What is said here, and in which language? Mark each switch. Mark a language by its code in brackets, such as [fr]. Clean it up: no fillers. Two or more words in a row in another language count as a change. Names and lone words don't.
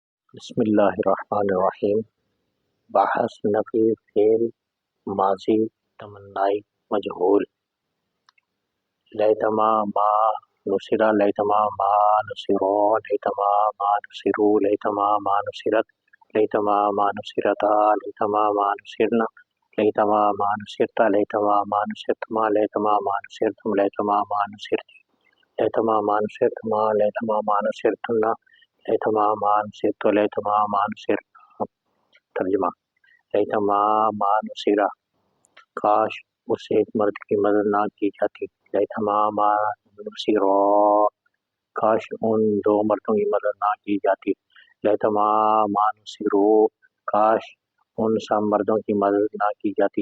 [ar] بسم اللہ الرحمن الرحیم۔ [ur] بحث نفی فعل ماضی تمنائی مجہول۔ [ar] لیتما ما نصرہ، لیتما ما نصرو، لیتما ما نصرو، لیتما ما نصرت، لیتما ما نصرتا، لیتما ما نصرنا، لیتما ما نصرتا، لیتما ما نصرتما، لیتما ما نصرتم، لیتما ما نصرتی، لیتما ما نصرتما، لیتما ما نصرتنا، لیتما ما نصرت، لیتما ما نصرت۔ [ur] ترجمہ: [ar] لیتما ما نصرہ، [ur] کاش اس ایک مرد کی مدد نہ کی جاتی۔ [ar] لیتما ما نصرو، [ur] کاش ان دو مردوں کی مدد نہ کی جاتی۔ [ar] لیتما ما نصرو، [ur] کاش ان سب مردوں کی مدد نہ کی جاتی۔